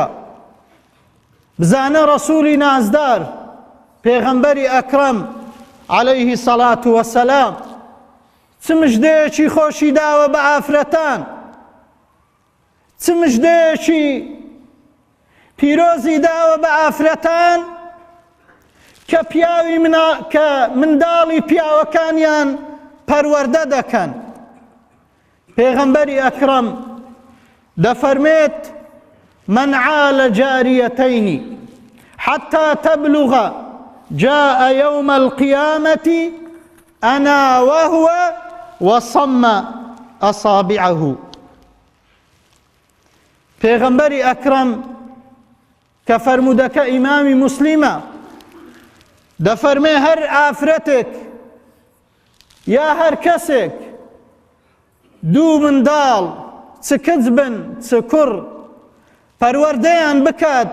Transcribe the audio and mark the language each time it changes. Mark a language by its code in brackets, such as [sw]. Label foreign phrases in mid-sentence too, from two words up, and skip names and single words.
[ckb] بزانە ڕەسوولی نازدار پێغەمبەری ئەکرەم [ar] عەلەیهی سەڵات وەسەلام [ckb] چ مژدەیەکی خۆشی داوە بە ئافرەتان، چ مژدەیەکی پیرۆزی داوە بە ئافرەتان کە منداڵی پیاوەکانیان پەروەردە دەکەن. پێغەمبەری ئەکرەم دەفەرمێت [ar] من عال جاريتين حتى تبلغ جاء يوم القيامة أنا وهو وصم أصابعه. [ckb] پێغەمبەری ئەکرەم کە فەرموودەکە ئیمامی موسلیمە دەفەرمێ هەر ئافرەتێک یا هەر کەسێک دوو منداڵ چ کچ بن چ کوڕ پەروەردەیان بکات